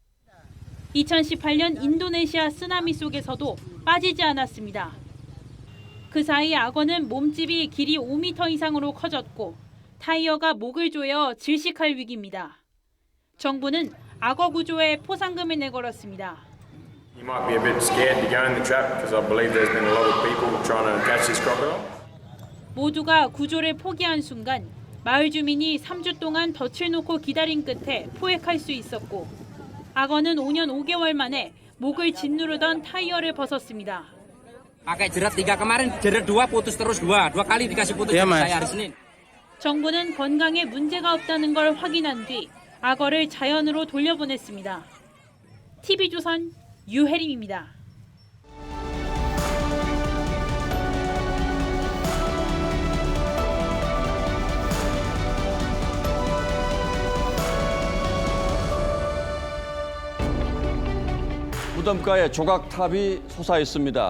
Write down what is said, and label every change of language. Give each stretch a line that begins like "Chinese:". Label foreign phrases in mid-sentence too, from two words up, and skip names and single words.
Korean: 2018년 인도네시아 쓰나미 속에서도 빠지지 않았습니다. 그 사이 악어는 몸집이 길이 5m 이상으로 커졌고 타이어가 목을 조여 질식할 위기입니다. 정부는 악어 구조에 포상금을 내걸었습니다.
English: You might be a bit scared to go in the trap because I believe there's been a lot of people trying to catch this crocodile.
Korean: 모두가 구조를 포기한 순간 마을 주민이 3주 동안 덫을 놓고 기다린 끝에 포획할 수 있었고 악어는 5년 5개월 만에 목을 짓누르던 타이어를 벗었습니다.
Indonesian: Pakai jerat 3 kemarin, jerat 2 putus terus 2 kali dikasih putus saya hari Senin.
Korean: 정부는 건강에 문제가 없다는 걸 확인한 뒤 악어를 자연으로 돌려보냈습니다. TV조선 유혜림입니다. 무덤가에 조각탑이 솟아 있습니다.